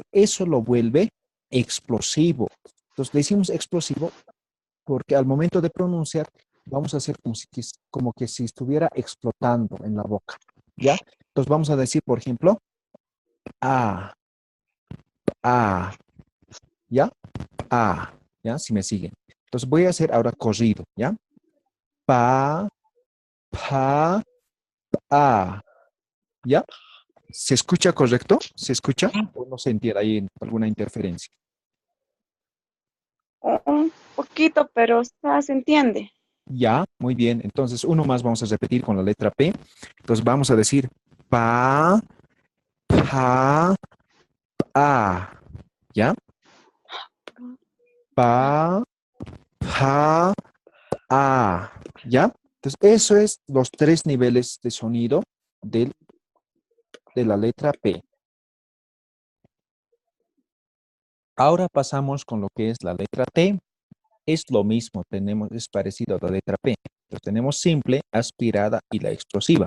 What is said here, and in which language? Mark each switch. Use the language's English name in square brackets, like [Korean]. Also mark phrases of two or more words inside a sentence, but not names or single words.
[Spanish] Eso lo vuelve explosivo. Entonces, decimos explosivo porque al momento de pronunciar vamos a hacer como que si estuviera explotando en la boca, ¿ya? Entonces, vamos a decir, por ejemplo, A, A, ¿ya? A, ¿ya? Si me siguen. Entonces, voy a hacer ahora corrido, ¿ya? Pa, pa, pa. ¿Ya? ¿Se escucha correcto? ¿Se escucha? ¿O no se entiende ahí alguna interferencia? Un poquito, pero se entiende. Ya, muy bien. Entonces, uno más vamos a repetir con la letra P. Entonces, vamos a decir pa, pa, pa. ¿Ya? Pa, pa, pa. ¿Ya? Entonces, eso es los tres niveles de sonido del- de la letra P. Ahora pasamos con lo que es la letra T. Es lo mismo, es parecido a la letra P. Entonces tenemos simple, aspirada y la explosiva.